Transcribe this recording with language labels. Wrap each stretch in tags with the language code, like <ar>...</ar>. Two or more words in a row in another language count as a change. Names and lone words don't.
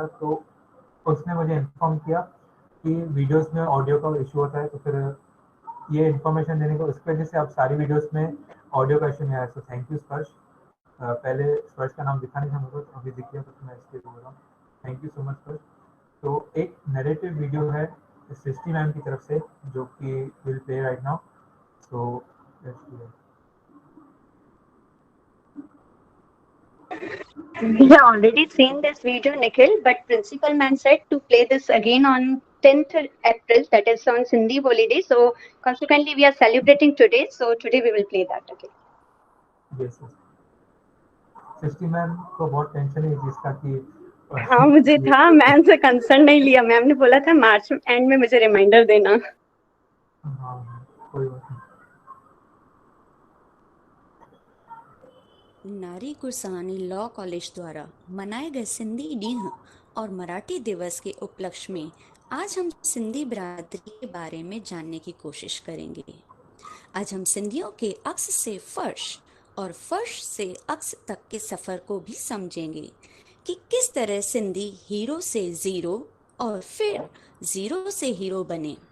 <hi>तो उसने मुझे इन्फॉर्म किया कि वीडियोस में ऑडियो का इशू होता है, तो फिर ये इन्फॉर्मेशन देने को उसकी वजह से अब सारी वीडियोस में ऑडियो का इशू नहीं आया। सो</hi> <en>thank you</en> <hi>स्पर्श। पहले स्पर्श का नाम दिखा नहीं था मुझे, तो अभी दिख गया, तो मैं इसलिए बोल रहा हूँ</hi> <en>thank you so much</en> <hi>स्पर्श। तो एक नैरेटिव वीडियो है सृष्टि मैम की तरफ से जो कि</hi> <en>will play right now. So We have already seen this video, Nikhil, but principal ma'am said to play this again on 10th April, that is on Sindhi holiday. So consequently, we are celebrating today. So today we will play that again. Yes, yes.</en> <hi>सृष्टि मैम को बहुत टेंशन है इस चीज का कि हाँ, मुझे था, मैम से कंसर्न नहीं लिया। मैम ने बोला था</hi> <en>March end</en> <hi>में मुझे रिमाइंडर देना। हाँ, कोई बात नहीं। नारी गुरसानी लॉ कॉलेज द्वारा मनाए गए सिंधी ॾींहुं और मराठी दिवस के उपलक्ष्य में आज हम सिंधी बिरादरी के बारे में जानने की कोशिश करेंगे। आज हम सिंधियों के अक्स से फर्श और फर्श से अक्स तक के सफ़र को भी समझेंगे कि किस तरह सिंधी हीरो से ज़ीरो और फिर ज़ीरो से हीरो बने।</hi>